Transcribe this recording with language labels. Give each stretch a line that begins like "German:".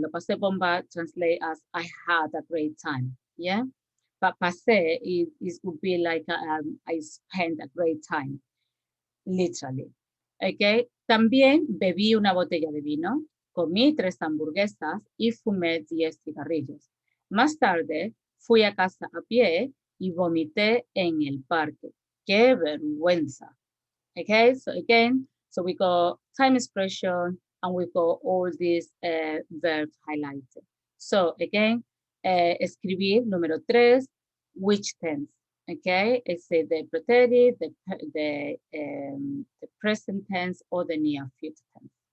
Spanish: Lo pasé bomba
English: translate as I had a great time. Yeah. But pasé would be like I spent a great time. Literally. Okay.
Spanish: También bebí una botella de vino, comí 3 hamburguesas y fumé 10 cigarrillos. Más tarde fui a casa a pie y vomité en el parque. ¡Qué vergüenza!
English: Okay, so again, so we got time expression and we got all these verbs highlighted. So again,
Spanish: escribir número 3,
English: which tense. Okay, it's the preterite, the present tense, or the near future tense.